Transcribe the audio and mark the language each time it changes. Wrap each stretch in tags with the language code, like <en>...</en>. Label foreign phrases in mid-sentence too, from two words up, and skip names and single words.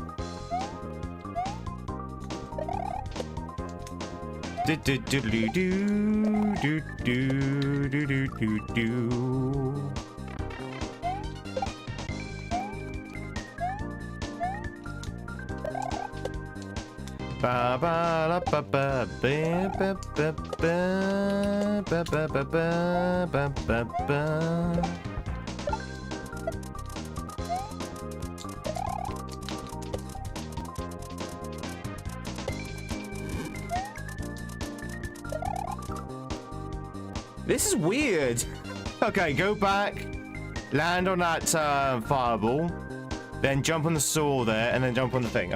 <en>Do do do do do do do do do do. Ba ba la ba ba ba ba ba ba ba ba ba ba ba ba. This is weird. Okay, go back, land on that fireball, then jump on the saw there, and then jump on the thing.</en>